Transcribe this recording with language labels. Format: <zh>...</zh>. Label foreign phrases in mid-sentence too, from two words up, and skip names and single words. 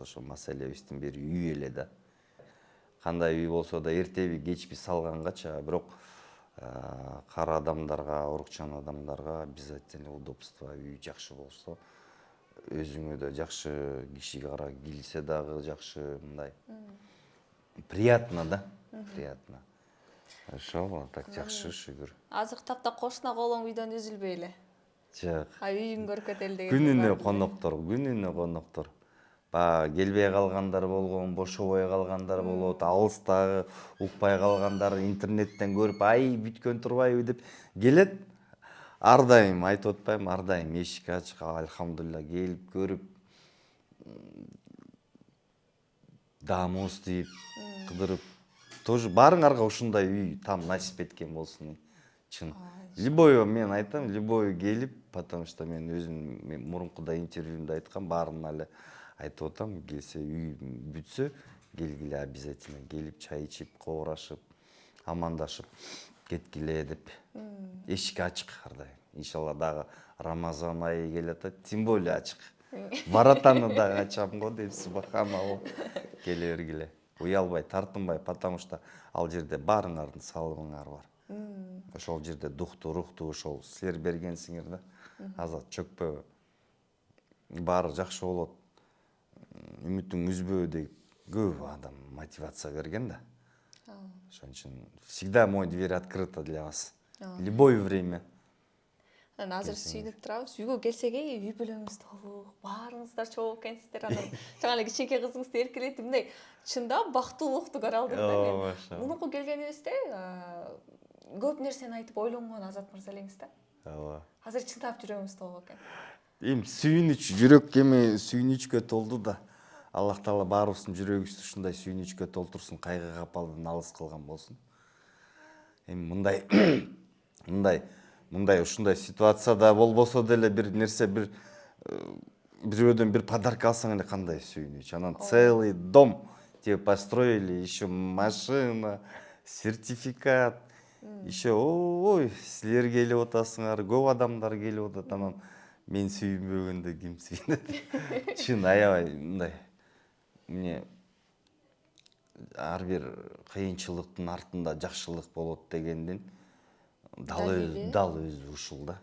<ky>Ошо маселебиздин бири үй эле да. Кандай үй болсо да эртеби кечпи салгангача, бирок кара адамдарга, орукчан адамдарга</ky> <ru>обязательно удобство,</ru> <ky>үй жакшы болсо, өзүңө да жакшы, киши кара келсе дагы жакшы, мындай приятно да, приятно. Ошол так жакшы, шүгүр. Азыр тапта кошуна колоң үйдөн үзүлбөй эле. Жок. Үйүң көркөтөлү деген. Күнүнө коноктор. Баягы келбей калгандар болгон, бошобой калгандар болот, алыстагы укпай калгандар интернеттен көрүп, ай бүткөн турбайбы деп келет. Ар дайым айтып атпайбы, ар дайым эшик ачык, альхамдулилла, келип көрүп, дамыз дейп, кыдырып, тоже баарыңарга ушундай үй там насип эткен болсун. Чын. Любой, мен айтам, любой келип,</ky> <ru>потому что</ru> <ky>мен өзүм мурункуда интервьюмда айткам, баарына эле айтып атам, келсе үй бүтсө, келгиле обязательно, келип чай ичип, коорашып, амандашып кеткиле деп. Эшик ачык ар дайым. Иншалла дагы Рамазан айы келатат,</ky> <ru>тем более</ru> <ky>ачык. Баратаны дагы ачам го деп, субханалла, келе бергиле. Уялбай, тартынбай,</ky> <ru>потому что</ru> <ky>ал жерде баарыңардын салымыңар бар. Ошол жерде духту, рухту ошол силер бергенсиңер да. Азат чөкпөбү. Баары жакшы болот. Үмүтүң үзбөбү деп көп адам мотивация берген да. Ошон үчүн</ky> <ru>всегда мой дверь открыта для вас. Любое время.</ru> <ky>Азыр сүйүнүп турабыз. Үйгө келсек, үй бүлөңүз толук, баарыңыздар чогуу экенсиздер. Анан жаңа эле кичинекей кызыңызды эркелетип, мындай чындап бактылуулукту көрө алдым да мен. Мунуку келгенибизде көп нерсени айтып ойлонгон Азат мырза элеңиз да. Ооба. Азыр чындап жүрөгүңүз толук экен. Эми сүйүнүч, жүрөк эми сүйүнүчкө толду да. Аллах Таала баарыбыздын жүрөгүбүздү ушундай сүйүнүчкө толтурсун, кайгы капалдан алыс кылган болсун. Эми мындай ушундай ситуацияда болбосо деле бир нерсе, бирөөдөн бир подарка алсаң эле кандай сүйүнүч.</ky> <ru>Анан целый дом тебе построили, еще машина, сертификат.</ru> <ky>Еще ой, силер келип атасыңар, көп адамдар келип атат. Анан мен сүйүнбөгөндө ким сүйүнөт? Чын аябай мындай. Эмне ар бир кыйынчылыктын артында жакшылык болот дегендин дал өзү ушул да.</ky>